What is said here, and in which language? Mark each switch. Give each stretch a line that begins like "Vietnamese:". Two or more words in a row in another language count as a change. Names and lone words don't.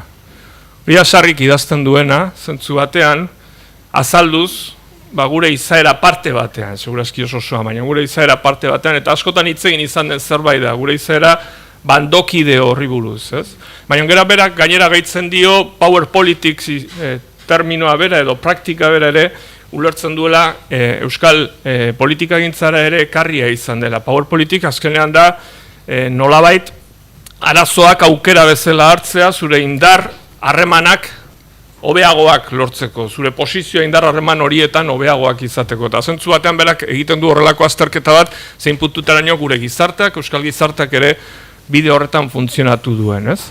Basque: Hori sarrik idazten duena, zentzu batean, azalduz, gure izaera parte batean, segurazki osoa, baina gure izaera parte batean, eta askotan hitz egin izan den zerbait da, gure izaera bandokide horri buruz, ez? Baina gero berak gainera gaitzen dio
English: power politics
Basque: terminoa bera edo praktika bera ere ulertzen duela euskal politikagintzara ere ekarria izan dela.
English: Power politics
Basque: azkenean da nolabait arazoak aukera bezala hartzea zure indar harremanak hobeagoak lortzeko, zure posizioa indar harreman horietan hobeagoak izateko. Eta zentzu batean berak egiten du horrelako azterketa bat, zein puntutaraino gure gizarteak, euskal gizarteak ere bide horretan funtzionatu duen, ez?